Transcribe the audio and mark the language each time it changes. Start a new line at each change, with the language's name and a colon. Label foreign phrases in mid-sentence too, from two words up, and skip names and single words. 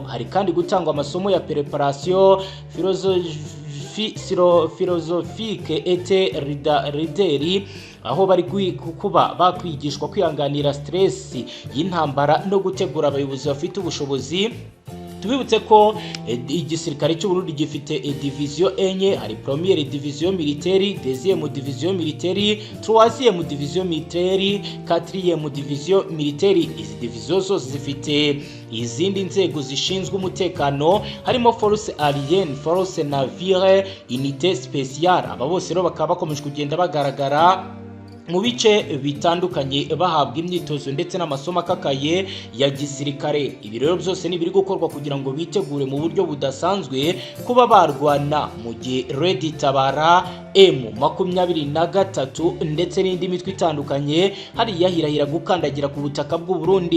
Kinyarwanda: Hari kandi gutangwa amasomo ya
French: préparation philosophique et leader
Kinyarwanda: aho bari kuba bakwigishwa kwihanganira stress y'intambara no gutegura abayobozi bafite ubushobozi. Tubibutse ko igisirikare cy'u Burundi gifite division enye.
French: Hari première division militaire, deuxième division militaire, troisième division militaire, quatrième division militaire.
Kinyarwanda: Izi division zose zifite izindi nzego zishinzwe umutekano harimo
French: force aérienne, force navire, unité spéciale.
Kinyarwanda: Aba bose rero bakaba bakomeje kugenda bagaragara mu bice bitandukanye bahabwa imyitozo ndetse n'amasomo akakaye ya gisirikare. Ibi rero byose ni biri gukorwa kugira ngo bitegure mu buryo budasanzwe kuba barwana mu gihe Red Tabara M23 ndetse n'indi mitwe itandukanye hari yahirahira gukandagira ku butaka bw'u Burundi.